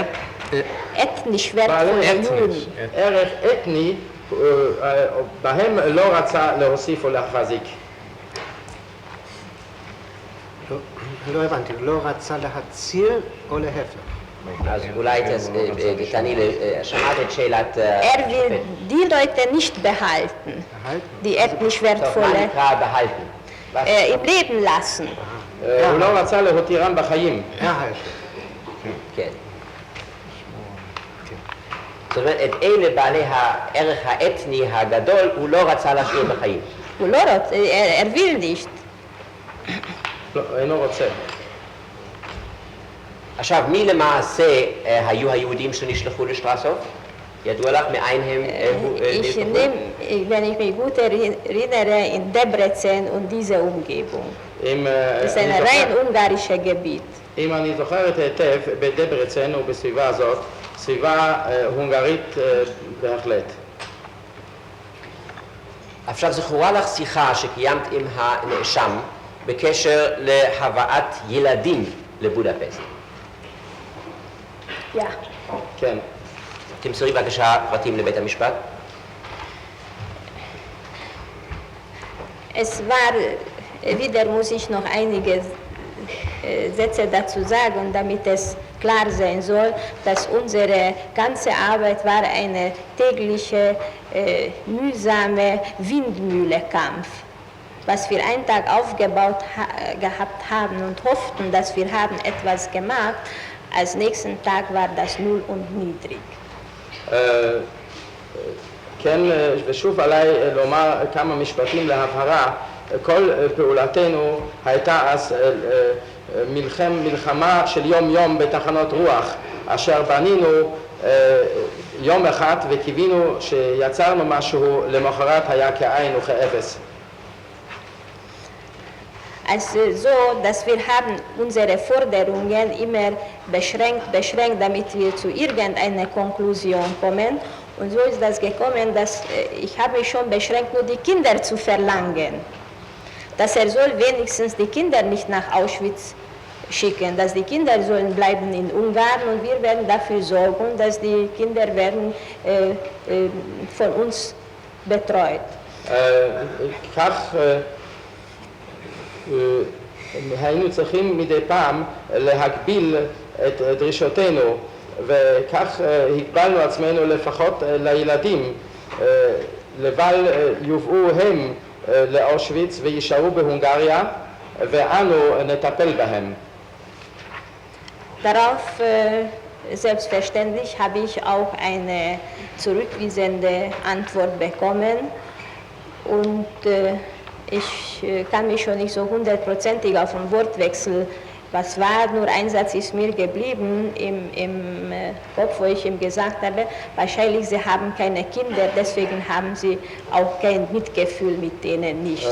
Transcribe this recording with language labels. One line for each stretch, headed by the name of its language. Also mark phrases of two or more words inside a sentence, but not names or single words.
German: ethnisch wertvolle Juden.
Hebrew: ערך אתני, בהם לא רצה להוסיף או להחזיק. לא הבנתי, לא רצה להציל או להפך? אז אולי תעני, שמעת את שאלת...
German: will die Leute nicht behalten, die ethnisch wertvolle,
Hebrew: מה נקרא behalten?
German: im Leben lassen.
Hebrew: הוא לא רצה להותירם בחיים. כן. זאת אומרת, את אלה בעלי הערך האתני הגדול הוא לא רצה להשאיר בחיים. הוא לא רוצה,
German: will nicht.
Hebrew: לא, אינו רוצה. עכשיו, מי למעשה היו היהודים שנשלחו לשטרסהוף? ידוע לך מאין הם נלקחו?
German: Wenn ich mich gut erinnere, in Debrecen und diese Umgebung. Das ist ein rein ungarisches Gebiet.
Hebrew: אם אני זוכרת היטב, בדברצן ובסביבה הזאת, סביבה הונגרית בהחלט. עכשיו זכורה לך שיחה שקיימת עם הנאשם בקשר להבאת ילדים לבודפסט.
German: Ja.
Hebrew: כן. תמסרי בבקשה פרטים לבית המשפט.
German: Es war, wieder muss ich noch einige Sätze dazu sagen, damit es klar sein soll, dass unsere ganze Arbeit war eine tägliche, mühsame Windmühlekampf, was wir einen Tag aufgebaut gehabt haben und hofften, dass wir haben etwas gemacht. Als nächsten Tag war das null und niedrig.
Hebrew: כן, ושוב עליי לומר כמה משפטים להבהרה. כל פעולתנו הייתה אז מלחמה של יום בתחנות רוח, אשר בנינו יום אחד וקיווינו שיצרנו משהו, למחרת היה כאין וכאפס.
German: Also so, dass wir haben unsere Forderungen immer beschränkt, damit wir zu irgendeiner Konklusion kommen. Und so ist das gekommen, dass ich habe mich schon beschränkt, nur die Kinder zu verlangen. Dass soll wenigstens die Kinder nicht nach Auschwitz schicken, dass die Kinder sollen bleiben in Ungarn und wir werden dafür sorgen, dass die Kinder werden von uns betreut.
Hebrew: היינו צריכים מדי פעם להגביל את דרישותינו, וכך הגבלנו עצמנו לפחות לילדים, לבל יובאו הם לאושוויץ ויישארו בהונגריה, ואנו נטפל בהם.
German: Darauf selbstverständlich habe ich auch eine zurückwiesende Antwort bekommen und ich kann mich schon nicht so hundertprozentig auf den Wortwechsel, was war, nur ein Satz ist mir geblieben im Kopf, wo ich ihm gesagt habe, wahrscheinlich sie haben keine Kinder, deswegen haben sie auch kein Mitgefühl mit denen nicht.